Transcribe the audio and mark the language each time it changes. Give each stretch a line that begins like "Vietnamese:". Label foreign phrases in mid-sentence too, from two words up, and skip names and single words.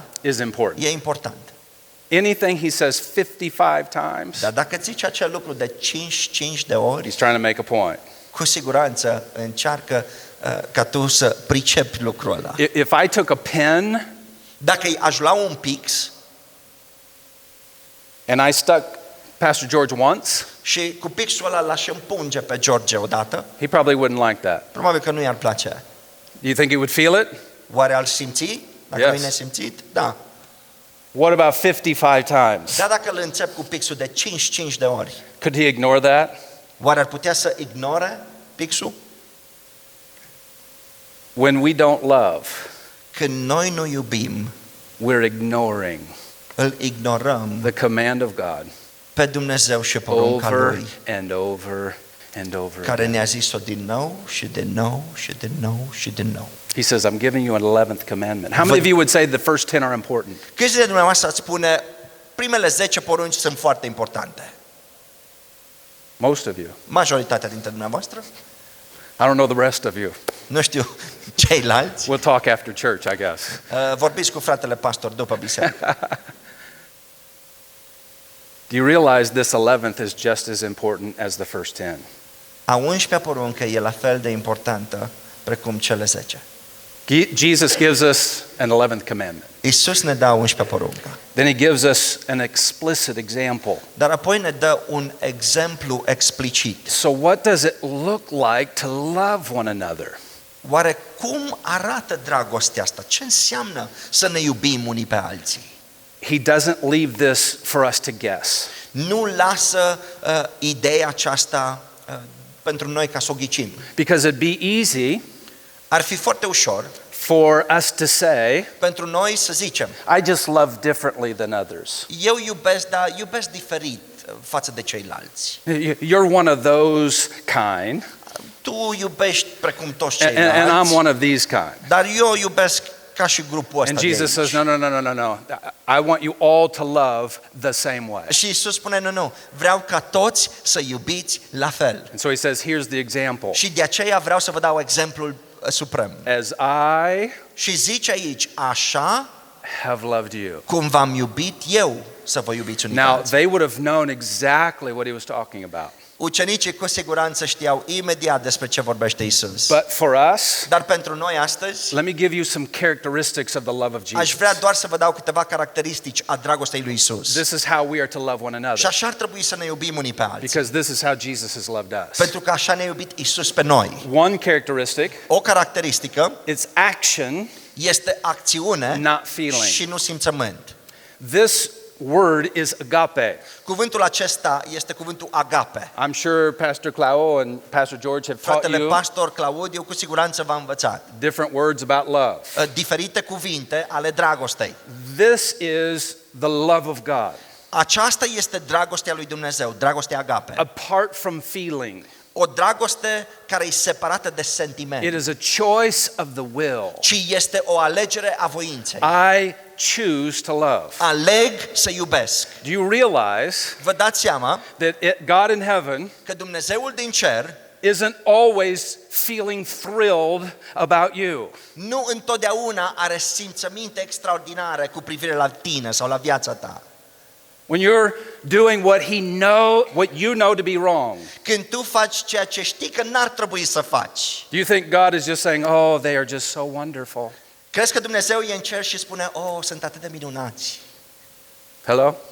English: is important.
Romanian: e important.
English: Anything He says 55 times,
Romanian: Dar dacă zice acel lucru de 55 de ori,
English: He's trying to make a point.
Romanian: cu siguranță încearcă ca tu să pricepi lucrul ăla.
English: If I took a pen
Romanian: Dacă aș lua un pix
English: and I stuck Pastor George once,
Romanian: și cu pixul ăla l-aș împunge pe George odată,
English: he probably wouldn't like that.
Romanian: probabil că nu i-ar place.
English: Do you think he would feel it?
Romanian: Oare ar simți? Dacă
English: Yes.
Romanian: nu-i nesimțit? Da.
English: What about 55 times?
Romanian: Dar dacă îl înțep cu pixul de 55 de ori,
English: Could he ignore that?
Romanian: oare ar putea să ignore pixul?
English: When we don't love,
Romanian: Când noi nu iubim,
English: we're ignoring
Romanian: îl ignorăm
English: the command of God
Romanian: pe Dumnezeu și porunca
English: over
Romanian: Lui,
English: and over and over
Romanian: care
English: again.
Romanian: ne-a zis-o din nou și din nou și din nou și din nou.
English: He says, I'm giving you an 11th commandment. How many of you would say the first 10 are important?
Romanian: Câți dintre dumneavoastră ați spune, primele 10 porunci sunt foarte importante?
English: Most of you.
Romanian: Majoritatea dintre dumneavoastră?
English: I don't know the rest of you.
Romanian: Nu știu ceilalți.
English: We'll talk after church, I guess.
Romanian: Vorbiți cu fratele pastor după biserică.
English: Do you realize this 11th is just as important as the first 10?
Romanian: A 11-a poruncă e la fel de importantă precum cele 10.
English: Jesus gives us an 11th commandment.
Romanian: Iisus ne dă a 11-a poruncă,
English: Then he gives us an explicit example.
Romanian: dar apoi ne dă un exemplu explicit.
English: So what does it look like to love one another?
Romanian: Oare cum arată dragostea asta? Ce înseamnă să ne iubim unii pe alții?
English: He doesn't leave this for us to guess.
Romanian: Nu lasă ideea aceasta pentru noi ca să o ghicim.
English: Because it'd be easy
Romanian: Ar fi foarte ușor
English: for us to say,
Romanian: pentru noi să zicem,
English: I just love differently than others.
Romanian: eu iubesc, dar iubesc diferit față de ceilalți.
English: You're one of those kind,
Romanian: Tu iubești precum toți
English: and
Romanian: ceilalți,
English: I'm one of these kind.
Romanian: dar eu iubesc ca și grupul ăsta
English: And
Romanian: de
English: Jesus
Romanian: aici.
English: says, no. I want you all to love the same way.
Romanian: Și Iisus spune, nu, vreau ca toți să iubiți la fel.
English: And so he says, here's the example.
Romanian: Și de aceea vreau să vă dau exemplul suprem.
English: As I
Romanian: Și zice aici, așa
English: have loved you.
Romanian: cum v-am iubit eu, să vă iubiți unii pe
English: Now,
Romanian: alții.
English: they would have known exactly what he was talking about.
Romanian: Ucenicii cu siguranță știau imediat despre ce vorbește Iisus.
English: But for us,
Romanian: Dar pentru noi astăzi,
English: let me give you some characteristics of the love of
Romanian: aș
English: Jesus.
Romanian: vrea doar să vă dau câteva caracteristici a dragostei lui Iisus.
English: This is how we are to love one
Romanian: Și
English: another.
Romanian: așa ar trebui să ne iubim unii pe alții.
English: Because this is how Jesus has loved us.
Romanian: Pentru că așa ne-a iubit Iisus pe noi.
English: One characteristic,
Romanian: O caracteristică
English: it's action,
Romanian: este acțiune
English: not feeling.
Romanian: și nu simțământ.
English: This word is agape.
Romanian: Cuvântul acesta este cuvântul agape.
English: I'm sure Pastor Clau and Pastor George have taught
Romanian: Fratele
English: you
Romanian: pastor Claudiu cu siguranță v-a învățat
English: different words about love.
Romanian: diferite cuvinte ale dragostei.
English: This is the love of God,
Romanian: Aceasta este dragostea lui Dumnezeu, dragostea agape.
English: apart from feeling.
Romanian: O dragoste care e separată de
English: It
Romanian: sentiment,
English: is a choice of the will.
Romanian: ci este o alegere a voinței.
English: I choose to love.
Romanian: Aleg să iubesc.
English: Do you realize
Romanian: Vă dați seama
English: that God in heaven
Romanian: că Dumnezeul din cer
English: isn't always feeling thrilled about you?
Romanian: nu întotdeauna are simțăminte extraordinare cu privire la tine sau la viața ta.
English: When you're doing what you know to be wrong,
Romanian: Când tu faci ceea ce știi că n-ar trebui să faci,
English: do you think God is just saying, "Oh, they are just so wonderful"?
Romanian: crezi că Dumnezeu e în cer și spune, oh, sunt atât de minunați.
English: Hello?